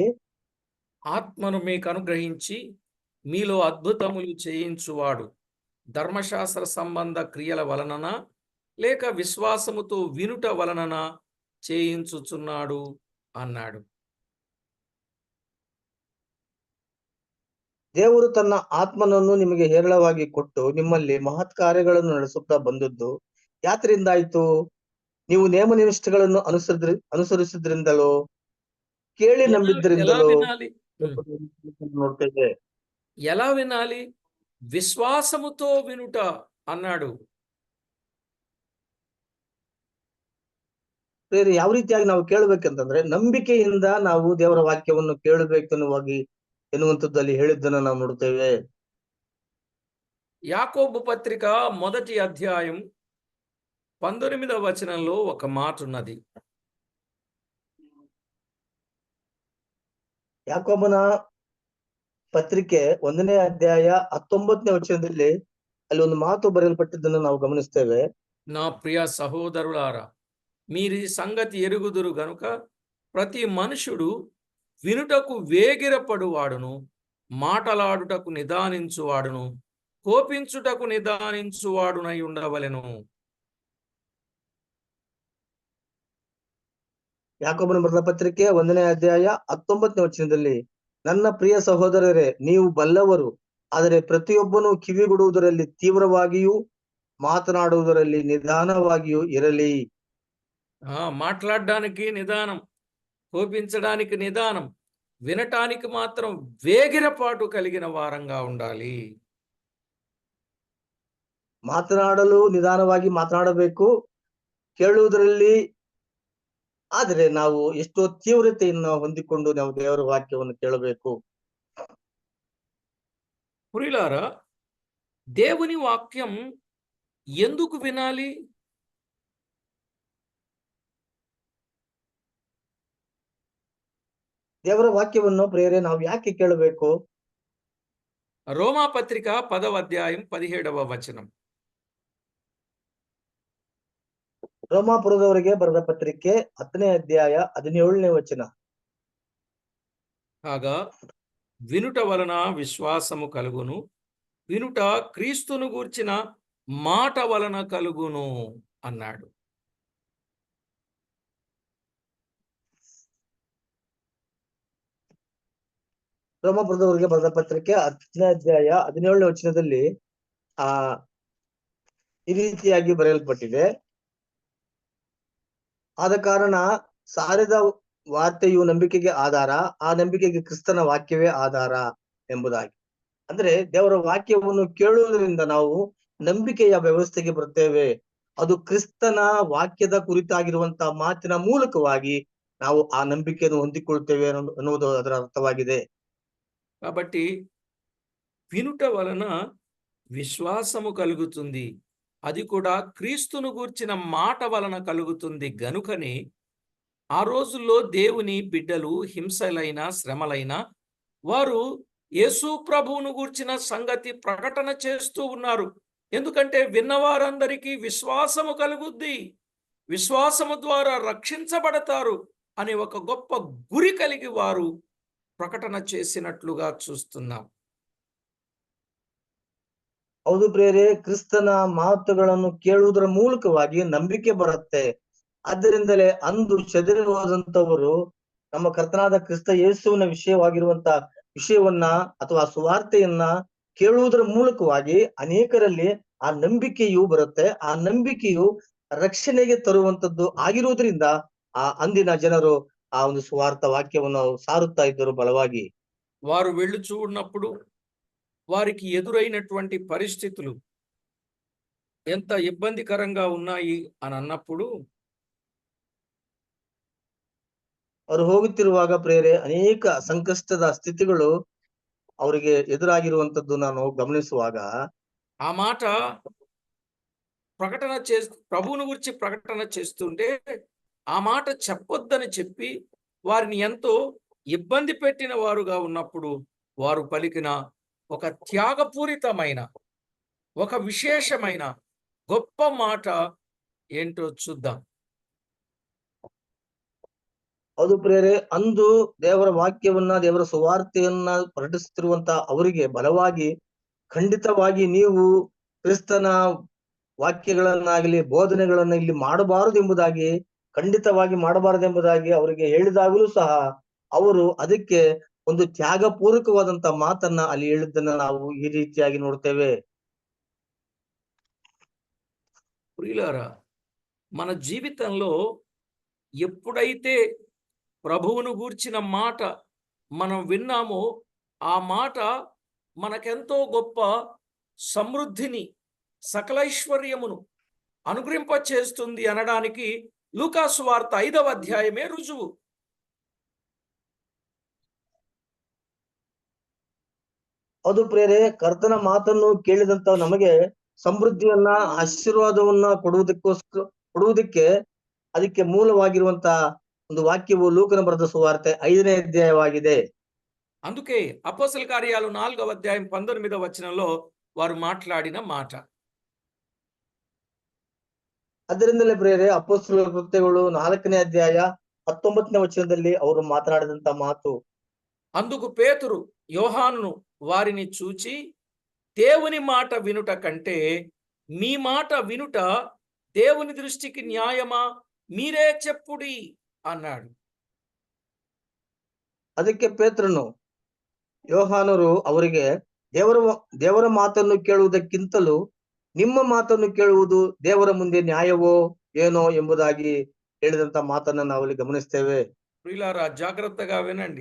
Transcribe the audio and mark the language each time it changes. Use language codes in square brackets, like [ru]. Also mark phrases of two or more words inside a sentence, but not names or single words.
[te] ఆత్మను మీకు అనుగ్రహించి మీలో అద్భుతములు చేయించువాడు ధర్మశాస్త్ర సంబంధ క్రియల వలనన లేక విశ్వాసముతో వినుట వలనన చేయించుచున్నాడు అన్నాడు. [kn] ದೇವರು ತನ್ನ ಆತ್ಮನನ್ನು ನಿಮಗೆ ಹೇರಳವಾಗಿ ಕೊಟ್ಟು ನಿಮ್ಮಲ್ಲಿ ಮಹತ್ ಕಾರ್ಯಗಳನ್ನು ನಡೆಸುತ್ತಾ ಬಂದದ್ದು ಯಾತ್ರಿಂದಾಯ್ತು? ನೀವು ನೇಮ ನಿಷ್ಠೆಗಳನ್ನು ಅನುಸರಿಸಿದ್ರಿಂದಲೋ ಕೇಳಿ [te] ఎలా [kn] ನಂಬಿದ್ದರಿಂದಲೋ [te] వినాలి? [kn] ನೋಡ್ತೇವೆ. [te] ఎలా వినాలి? విశ్వాసముతో వినుట అన్నాడు. [kn] ಬೇರೆ ಯಾವ ರೀತಿಯಾಗಿ ನಾವು ಕೇಳಬೇಕಂತಂದ್ರೆ ನಂಬಿಕೆಯಿಂದ ನಾವು ದೇವರ ವಾಕ್ಯವನ್ನು ಕೇಳಬೇಕೆನ್ನುವಾಗಿ ಎನ್ನುವಂಥದ್ದು ಹೇಳಿದ್ದನ್ನು ನಾವು ನೋಡ್ತೇವೆ. [te] యాకోబు పత్రిక 1వ అధ్యాయం 19వ వచనంలో ఒక మాట ఉన్నది. [kn] ಯಾಕೋಬನ ಪತ್ರಿಕೆ 1ನೇ ಅಧ್ಯಾಯ 19ನೇ ವಚನದಲ್ಲಿ ಅಲ್ಲಿ ಒಂದು ಮಾತು ಬರೆಯಲ್ಪಟ್ಟಿದ್ದನ್ನು ನಾವು ಗಮನಿಸ್ತೇವೆ. [te] నా ప్రియ సహోదరులారా, మీరీ సంగతి ఎరుగుదురు గనుక ప్రతి మనుషుడు వినుటకు వేగిరపడువాడును, మాటలాడుటకు నిదానించువాడును, కోపించుటకు నిదానించువాడునై ఉండవలెను. [kn] ಯಾಕೋಬನ ಬರೆದ ಪತ್ರಿಕೆ 1ನೇ ಅಧ್ಯಾಯ 19ನೇ ವಚನದಲ್ಲಿ, ನನ್ನ ಪ್ರಿಯ ಸಹೋದರರೇ, ನೀವು ಬಲ್ಲವರು, ಆದರೆ ಪ್ರತಿಯೊಬ್ಬನು ಕಿವಿಗೊಡುವುದರಲ್ಲಿ ತೀವ್ರವಾಗಿಯೂ ಮಾತನಾಡುವುದರಲ್ಲಿ ನಿಧಾನವಾಗಿಯೂ ಇರಲಿ. [te] మాట్లాడడానికి నిదానం, కోపించడానికి నిదానం, వినటానికి మాత్రం వేగిరపాటు కలిగిన వారంగా ఉండాలి. [kn] ಮಾತನಾಡಲು ನಿಧಾನವಾಗಿ ಮಾತನಾಡಬೇಕು, ಕೇಳುವುದರಲ್ಲಿ ಆದರೆ ನಾವು ಎಷ್ಟೋ ತೀವ್ರತೆಯನ್ನು ಹೊಂದಿಕೊಂಡು ನಾವು ದೇವರ ವಾಕ್ಯವನ್ನು ಕೇಳಬೇಕು. [te] ప్రియులారా, దేవుని వాక్యం ఎందుకు వినాలి? [kn] ದೇವರ ವಾಕ್ಯವನ್ನು ಪ್ರೇರೆ ನಾವು ಯಾಕೆ ಕೇಳಬೇಕು? [te] రోమా పత్రిక 10వ అధ్యాయం 17వ వచనం. [kn] ರೋಮಾಪುರದವರಿಗೆ ಬರೆದ ಪತ್ರಿಕೆ 10ನೇ ಅಧ್ಯಾಯ 17ನೇ ವಚನ. [te] కాగా వినుట వలన విశ్వాసము కలుగును, వినుట క్రీస్తును గూర్చిన మాట వలన కలుగును అన్నాడు. [kn] ರೋಮಾಪುರದವರಿಗೆ ಬರೆದ ಪತ್ರಿಕೆ 10ನೇ ಅಧ್ಯಾಯ 17ನೇ ವಚನದಲ್ಲಿ ಈ ರೀತಿಯಾಗಿ ಬರೆಯಲ್ಪಟ್ಟಿದೆ. ಆದ ಕಾರಣ ಸಾರಿದ ವಾರ್ತೆಯು ನಂಬಿಕೆಗೆ ಆಧಾರ, ಆ ನಂಬಿಕೆಗೆ ಕ್ರಿಸ್ತನ ವಾಕ್ಯವೇ ಆಧಾರ ಎಂಬುದಾಗಿ. ಅಂದ್ರೆ ದೇವರ ವಾಕ್ಯವನ್ನು ಕೇಳುವುದರಿಂದ ನಾವು ನಂಬಿಕೆಯ ವ್ಯವಸ್ಥೆಗೆ ಬರ್ತೇವೆ. ಅದು ಕ್ರಿಸ್ತನ ವಾಕ್ಯದ ಕುರಿತಾಗಿರುವಂತಹ ಮಾತಿನ ಮೂಲಕವಾಗಿ ನಾವು ಆ ನಂಬಿಕೆಯನ್ನು ಹೊಂದಿಕೊಳ್ಳುತ್ತೇವೆ ಅನ್ನುವುದು ಅದರ ಅರ್ಥವಾಗಿದೆ. [te] కాబట్టి వినుట వలన విశ్వాసము కలుగుతుంది, అది కూడా క్రీస్తును గూర్చిన మాట వలన కలుగుతుంది. గనుకనే ఆ రోజుల్లో దేవుని బిడ్డలు హింసలైన శ్రమలైన వారు యేసు ప్రభువును గూర్చిన సంగతి ప్రకటన చేస్తూ ఉన్నారు. ఎందుకంటే విన్నవారందరికీ విశ్వాసము కలుగుద్ది, విశ్వాసము ద్వారా రక్షించబడతారు అనే ఒక గొప్ప గురి కలిగి వారు ప్రకటన చేసినట్లుగా చూస్తున్నాం. [kn] ಹೌದು ಪ್ರಿಯರೇ, ಕ್ರಿಸ್ತನ ಮಾತುಗಳನ್ನು ಕೇಳುವುದರ ಮೂಲಕವಾಗಿ ನಂಬಿಕೆ ಬರುತ್ತೆ. ಆದ್ದರಿಂದಲೇ ಅಂದು ಚದರಿ ಹೋದಂತವರು ನಮ್ಮ ಕರ್ತನಾದ ಕ್ರಿಸ್ತ ಯೇಸುವಿನ ವಿಷಯವನ್ನ ಅಥವಾ ಸುವಾರ್ತೆಯನ್ನ ಕೇಳುವುದರ ಮೂಲಕವಾಗಿ ಅನೇಕರಲ್ಲಿ ಆ ನಂಬಿಕೆಯು ಬರುತ್ತೆ. ಆ ನಂಬಿಕೆಯು ರಕ್ಷಣೆಗೆ ತರುವಂತದ್ದು ಆಗಿರುವುದರಿಂದ ಆ ಅಂದಿನ ಜನರು ಆ ಒಂದು ಸುವಾರ್ತೆ ವಾಕ್ಯವನ್ನು ಸಾರುತ್ತಾ ಇದ್ದರು ಬಲವಾಗಿ. [te] వారు వెళ్ళుచూ ఉన్నప్పుడు వారికి ఎదురైనటువంటి పరిస్థితులు ఎంత ఇబ్బందికరంగా ఉన్నాయి అని అన్నప్పుడు [kn] ಅವರು ಹೋಗುತ್ತಿರುವಾಗ ಪ್ರೇರೆ ಅನೇಕ ಸಂಕಷ್ಟದ ಸ್ಥಿತಿಗಳು ಅವರಿಗೆ ಎದುರಾಗಿರುವಂತದ್ದು ನಾನು ಗಮನಿಸುವಾಗ [te] ఆ మాట ప్రభువును గురించి ప్రకటన చేస్తుంటే ఆ మాట చెప్పొద్దని చెప్పి వారిని ఎంతో ఇబ్బంది పెట్టిన వారుగా ఉన్నప్పుడు వారు పలికిన ఒక త్యాగపూరితమైన, ఒక విశేషమైన గొప్ప మాట ఏంటో చూద్దాం. [kn] ಹೌದು ಪ್ರಿಯರೇ, ಅಂದು ದೇವರ ವಾಕ್ಯವನ್ನ, ದೇವರ ಸುವಾರ್ತೆಯನ್ನ ಪ್ರಕಟಿಸುತ್ತಿರುವಂತ ಅವರಿಗೆ ಬಲವಾಗಿ, ಖಂಡಿತವಾಗಿ ನೀವು ಕ್ರಿಸ್ತನ ವಾಕ್ಯಗಳನ್ನಾಗಲಿ ಬೋಧನೆಗಳನ್ನ ಇಲ್ಲಿ ಮಾಡಬಾರದು ಎಂಬುದಾಗಿ, ಖಂಡಿತವಾಗಿ ಮಾಡಬಾರದೆಂಬುದಾಗಿ ಅವರಿಗೆ ಹೇಳಿದಾಗಲೂ ಸಹ ಅವರು ಅದಕ್ಕೆ ಒಂದು ತ್ಯಾಗಪೂರ್ವಕವಾದಂತ ಮಾತನ್ನ ಅಲ್ಲಿ ಹೇಳಿದ್ದನ್ನ ನಾವು ಈ ರೀತಿಯಾಗಿ ನೋಡ್ತೇವೆ. [te] ప్రియులారా, మన జీవితంలో ఎప్పుడైతే ప్రభువును గూర్చిన మాట మనం విన్నామో ఆ మాట మనకెంతో గొప్ప సమృద్ధిని, సకలైశ్వర్యమును అనుగ్రహింప చేస్తుంది అనడానికి లూకాసు వార్త 5వ అధ్యాయమే రుజువు. [kn] ಅದು ಪ್ರೇರೆ, ಕರ್ತನ ಮಾತನ್ನು ಕೇಳಿದಂತ ನಮಗೆ ಸಮೃದ್ಧಿಯನ್ನ, ಆಶೀರ್ವಾದವನ್ನ ಕೊಡುವುದಕ್ಕೆ ಅದಕ್ಕೆ ಮೂಲವಾಗಿರುವಂತ ಒಂದು ವಾಕ್ಯವು ಲೂಕನ ಬರೆದ ಸುವಾರ್ತೆ 5ನೇ ಅಧ್ಯಾಯವಾಗಿದೆ. [te] అందుకే అపోస్తల కార్యాలు 4వ అధ్యాయం 19వ వచనంలో వారు మాట్లాడిన మాట. [kn] ಅದರಿಂದಲೇ ಪ್ರೇರೆ, ಅಪೊಸ್ತಲರ ಕೃತ್ಯಗಳು 4ನೇ ಅಧ್ಯಾಯ 19ನೇ ವಚನದಲ್ಲಿ ಅವರು ಮಾತನಾಡಿದಂತ ಮಾತು. [te] అందుకు పేతురు యోహానును వారిని చూచి, దేవుని మాట వినుట కంటే మీ మాట వినుట దేవుని దృష్టికి న్యాయమా, మీరే చెప్పుడి అన్నాడు. [kn] ಅದಕ್ಕೆ ಪೇತ್ರನು, ಯೋಹಾನರು ಅವರಿಗೆ, ದೇವರ ಮಾತನ್ನು ಕೇಳುವುದಕ್ಕಿಂತಲೂ ನಿಮ್ಮ ಮಾತನ್ನು ಕೇಳುವುದು ದೇವರ ಮುಂದೆ ನ್ಯಾಯವೋ ಏನೋ ಎಂಬುದಾಗಿ ಹೇಳಿದಂತ ಮಾತನ್ನ ನಾವಲ್ಲಿ ಗಮನಿಸ್ತೇವೆ. [te] ప్రియులారా, జాగ్రత్తగా వినండి.